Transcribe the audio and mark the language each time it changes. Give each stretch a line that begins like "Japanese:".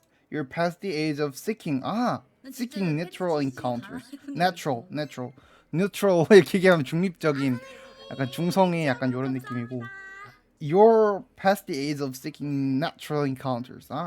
English: You're past the age of seeking. Seeking natural encounters. Natural.
Korean: 이렇게 얘기하면 중립적인, 약간 중성의 약간 이런 느낌이고.
English: You're past the age of seeking natural encounters.